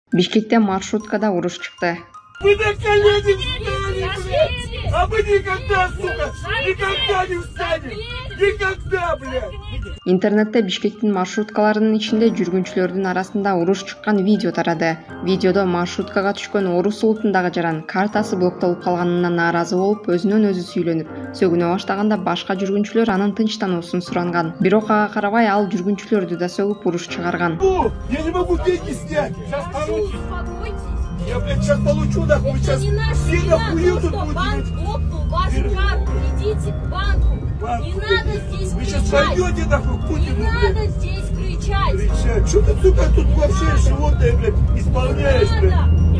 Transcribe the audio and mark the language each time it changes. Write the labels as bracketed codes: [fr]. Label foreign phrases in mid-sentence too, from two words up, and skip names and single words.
[ky] Бишкекте маршруткада уруш чыкты. [ru] Вы на колени встали, блядь! А мы никогда, сука, никогда не встанем! Никогда, блядь! [ky] Интернетте Бишкектин маршруткаларынын ичинде жүргүнчүлөрдүн арасында уруш чыккан видео тарады. Видеодо маршруткага түшкөн орус улутундагы жаран картасы блоктолуп калганына нааразы болуп, өзүнөн өзү сүйлөнүп, сөгүнө баштаганда башка жүргүнчүлөр анын тынчтануусун суранган. Бирок ага карабай ал жүргүнчүлөрдү да сөгүп уруш чыгарган. [ru] Я не могу деньги снять! Я, блядь, сейчас получу, нахуй, сейчас все нахуй тут будут. Банк лопнул вашу карту, идите к банку. Не надо здесь Вы сейчас кричать. пойдете, нахуй, к Путину, Не блядь. надо здесь кричать. Кричать. Что ты, сука, тут вообще животное, блядь, исполняешь, блядь?